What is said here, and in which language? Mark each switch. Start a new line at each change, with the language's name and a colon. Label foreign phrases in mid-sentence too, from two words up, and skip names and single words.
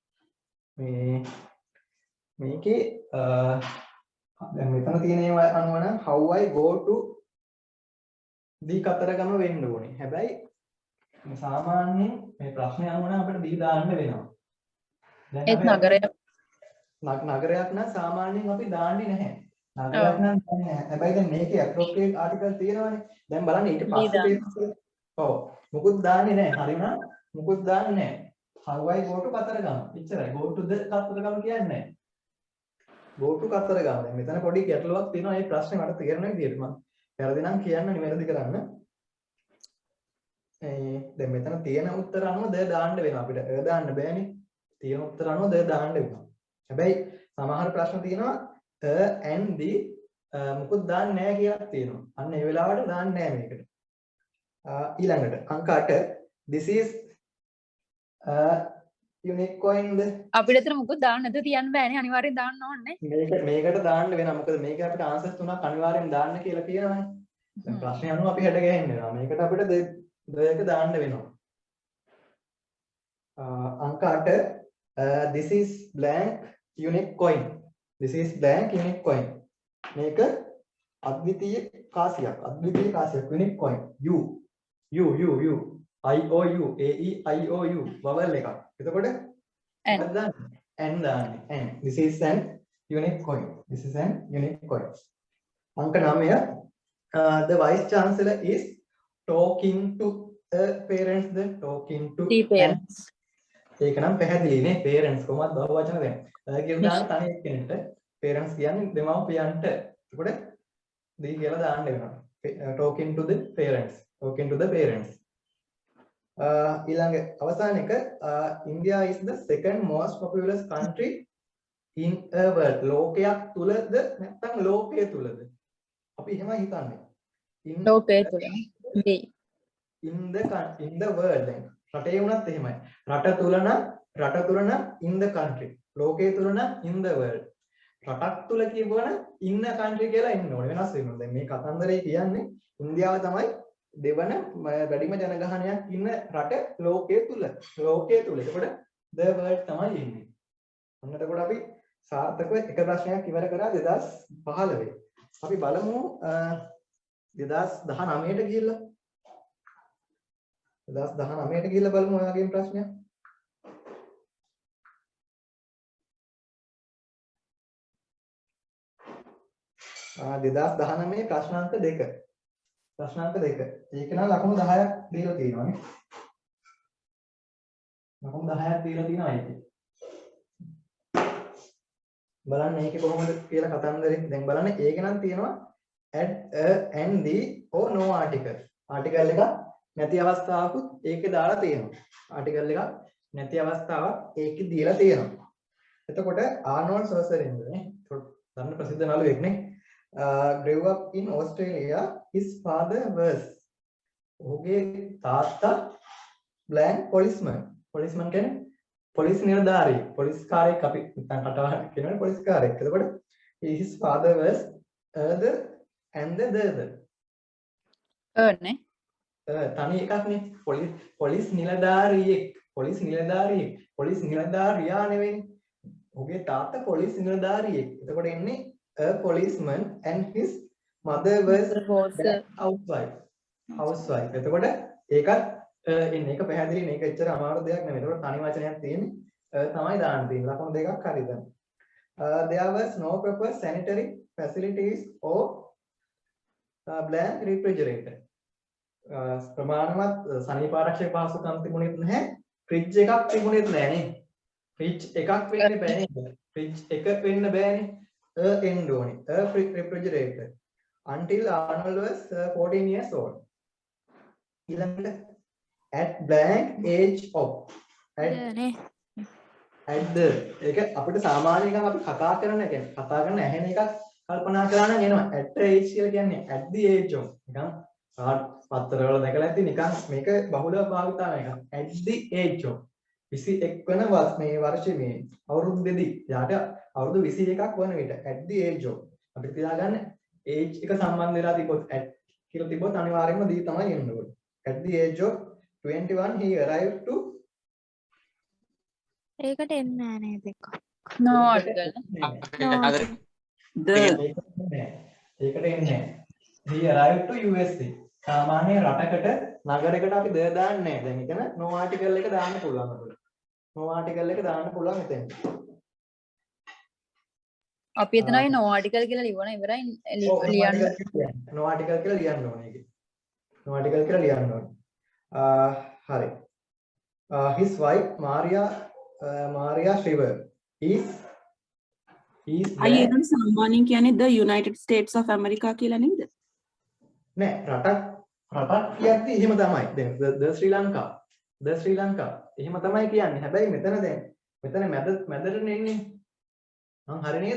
Sinhala: මේකේ දැන් මෙතන තියෙන ඒවා අනුව නම්
English: how I go to
Sinhala: දී කතරගම වෙන්න ඕනේ හැබැයි සාමාන්‍යයෙන් මේ ප්‍රශ්නේ අනුව නම් අපිට දී දාන්න වෙනවා දැන් ඒත් අපි අර නගරයක් නගරයක් නම් සාමාන්‍යයෙන් අපි දාන්නේ නැහැ. නගරයක් නම් දාන්නේ නැහැ. හැබැයි දැන් මේකේ
English: appropriate article
Sinhala: තියෙනවානේ. දැන් බලන්න ඊට පස්සේ papers වල ඔව් මුකුත් දාන්නේ නැහැ. හරිනම් මුකුත් දාන්නේ නැහැ.
English: how I go to කතරගම. එච්චරයි. go to the කතරගම
Sinhala: කියන්නේ නැහැ.
English: go to කතරගම.
Sinhala: දැන් මෙතන පොඩි ගැටලුවක් තියෙනවා. මේ ප්‍රශ්නේ මට තේරෙන විදිහට මම වැරදි නම් කියන්න නිවැරදි කරන්න. දැන් මෙතන තියෙන උත්තර අනුව ද දාන්න වෙනවා අපිට. දාන්න බෑනේ. තියෙන උත්තර අනුව ද දාන්න වෙනවා. හැබැයි සමහර ප්‍රශ්න තියෙනවා
English: and the
Sinhala: මුකුත් දාන්නේ නැහැ කියලා තියෙනවා. අන්න ඒ වෙලාවට දාන්නේ නැහැ මේකට. ඊළඟට අංක 8
English: this is unique coin
Sinhala: ද අපිට අතර මොකද දාන්න නැද තියන්න බෑනේ අනිවාර්යෙන් දාන්න ඕනේ. මේකට දාන්න වෙනවා. මොකද මේක අපිට ආන්සර්ස් තුනක් අනිවාර්යෙන් දාන්න කියලා කියනවානේ. දැන් ප්‍රශ්නේ අනුව අපි හැඩ ගහන්න වෙනවා. මේකට අපිට දෙයක දාන්න වෙනවා.
English: අංක 8 this is blank unique coin. This is blank unique coin.
Sinhala: මේක අද්විතීය කාසියක්. අද්විතීය කාසියක්
English: unique coin. U I O U A E I O U vowel
Sinhala: එකක්. එතකොට
English: N
Sinhala: දාන්නේ.
English: N. This is an unique coin. This is an unique coin. අංක 9 the vice chancellor is talking to parents. The talking to the parents.
Sinhala: ඒක නම් පැහැදිලිනේ. parents කොහොමද බහුව වචන දැන්. කියලා දාන්න තනි එක්කෙනෙක්ට parents කියන්නේ දෙමව්පියන්ට. එතකොට දී කියලා දාන්න වෙනවා.
English: talking to the parents. talking to the parents.
Sinhala: ඊළඟ අවසාන එක
English: India is the second most populous country in a world.
Sinhala: ලෝකයක් තුලද නැත්නම් ලෝකයේ තුලද? අපි එහෙම හිතන්නේ. ලෝකයේ තුල.
English: in the world
Sinhala: දැන් රටේ වුණත් එහෙමයි. රට තුල නම්
English: in the country.
Sinhala: ලෝකයේ තුල නම්
English: in the world.
Sinhala: රටක් තුල කියවන
English: in a country
Sinhala: කියලා එන්න ඕනේ. වෙනස් වෙනවා. දැන් මේ කතන්දරේ කියන්නේ ඉන්දියාව තමයි දෙවන වැඩිම ජනගහනයක් ඉන්න රට ලෝකයේ තුල. එතකොට
English: the world
Sinhala: තමයි ඉන්නේ. ඔන්න එතකොට අපි සාර්ථකව එක ප්‍රශ්නයක් ඉවර කරා 2015. අපි බලමු 2019ට ගිහිල්ලා. 2019ට ගිහිල්ලා බලමු ඔයාගේ ප්‍රශ්නයක්. 2019 ප්‍රශ්නාංක 2. ප්‍රශ්නාංක 2. ඒක නම් ලකුණු 10ක් දීලා තියෙනවානේ. ලකුණු 10ක් දීලා තියෙනවා ඒකේ. බලන්න මේකේ කොහොමද කියලා කතන්දරේ. දැන් බලන්න ඒක නම් තියෙනවා
English: add a and the or no article.
Sinhala: ආටිකල් එකක් නැති අවස්ථාවකුත් ඒකේ දාලා තියෙනවා. ආටිකල් එකක් නැති අවස්ථාවක් ඒකේ දීලා තියෙනවා. එතකොට ආනෝල්ඩ් සර්සරින් නේ. දන්න ප්‍රසිද්ධ නළුවෙක් නේ.
English: grew up in Australia. His father was
Sinhala: ඔහුගේ තාත්තා
English: blank policeman.
Sinhala: policeman කියන්නේ පොලිස් නිලධාරියෙක්. පොලිස් කාර්යයක් අපි නැත්නම් කටවහන කියනවනේ පොලිස් කාර්යයක්.
English: එතකොට his father was the and the
Sinhala: නේ තනි එකක් නේ. පොලිස් නිලධාරියෙක්. පොලිස් නිලධාරියා නෙවෙයි. ඔහුගේ තාත්තා පොලිස් නිලධාරියෙක්. එතකොට එන්නේ
English: a policeman and his mother was housewife.
Sinhala: එතකොට ඒකත් එන්නේ. ඒක පැහැදිලි නේ. ඒක එච්චර අමාරු දෙයක් නෙවෙයි. එතකොට තනි වචනයක් තියෙන්නේ තමයි දාන්න තියෙන්නේ. ලකුණු දෙකක් හරිද?
English: There was no proper sanitary facilities or blank refrigerator.
Sinhala: ප්‍රමාණවත් සනීපාරක්ෂක පහසුකම් තිබුණෙත් නැහැ. ෆ්‍රිජ් එකක් තිබුණෙත් නැහැ නේ. ෆ්‍රිජ් එකක් වෙන්න බෑනේ. ෆ්‍රිජ් එක වෙන්න බෑනේ. එන්න ඕනේ.
English: refrigerator. Until Arnold was 14 years old.
Sinhala: ඊළඟට
English: at blank age of at the
Sinhala: ඒක අපිට සාමාන්‍ය නිකන් අපි කතා කරන ඇහෙන එකක් කල්පනා කරලා නම් එනවා.
English: at the age
Sinhala: කියලා කියන්නේ
English: at the age of
Sinhala: නිකන් පත්තරවල දැකලා ඇති නිකන් මේක බහුලව භාවිතා වෙන එකක්.
English: at the age of
Sinhala: 21 වන මේ වර්ෂයේ මේ අවුරුද්දේදී යාට අවුරුදු 21ක් වන විට
English: at the age of
Sinhala: අපිට තියාගන්න age එක සම්බන්ධ වෙලා තිබොත් at කියලා තිබොත් අනිවාර්යයෙන්ම දී තමයි එන්න ඕනේ.
English: at the age of 21 he arrived to
Sinhala: ඒකට එන්නේ නැහැ නේද එක.
English: no article
Sinhala: ඒකට එන්නේ
English: he arrived to USA.
Sinhala: සාමාන්‍ය රටකට නගරයකට අපි ද දාන්නේ නැහැ. දැන් එතන
English: no article
Sinhala: එක දාන්න පුළුවන් අපිට.
English: no article
Sinhala: එක දාන්න පුළුවන් මෙතෙන්. අපි එතනයි
English: no article
Sinhala: කියලා ලියවන ඉවරයි ලියන්න.
English: no article
Sinhala: කියලා ලියන්න ඕනේ ඒකේ.
English: no article
Sinhala: කියලා ලියන්න ඕනේ. හරි.
English: His wife Maria Shriver is
Sinhala: අයියේ එතන සාමාන්‍යයෙන් කියන්නේ
English: the United States of America
Sinhala: කියලා නේද? නෑ රටක් කියද්දි එහෙම තමයි. දැන්
English: the Sri Lanka
Sinhala: එහෙම තමයි කියන්නේ. හැබැයි මෙතන මැදටනේ ඉන්නේ. මං හරි නේද?